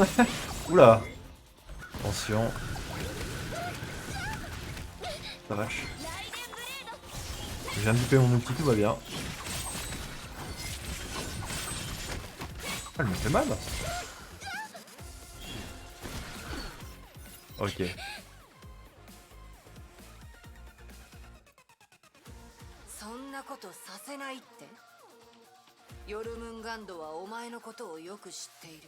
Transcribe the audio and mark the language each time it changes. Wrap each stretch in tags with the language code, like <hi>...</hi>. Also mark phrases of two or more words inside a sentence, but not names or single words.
<fr>Oula. Attention. La vache. Je viens de louper mon ulti, tout va bien. Ah, elle me fait mal. Ok.</fr> <ja>そんなことさせないって。ヨルムンガンドはお前のことをよく知っている。</ja>